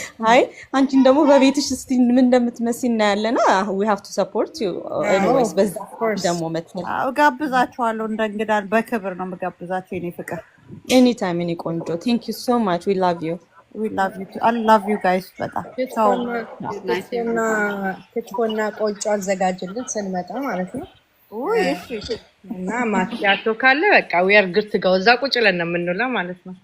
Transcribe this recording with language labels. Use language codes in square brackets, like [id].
[am] አይ አንቺን ደግሞ በቤትሽ እስቲ ምን እንደምትመስይ እናያለና [en] we have to support you anyways። [am] በዛ ደግሞ መጥተን ጋብዛችኋለሁ። እንደ እንግዳ በክብር ነው የምጋብዛችሁ የኔ ፍቅር። [en] anytime [am] የኔ ቆንጆ። [en] thank you so much, we love you too. I love you guys በጣም [am] ክትፎና ቆጮ አዘጋጅልን ስንመጣ ማለት ነው። እሺ እና ማኪያቶ ካለ በቃ [en] we are good to go። [am] እዛ ቁጭ ብለን ነው የምንውለው ማለት ነው።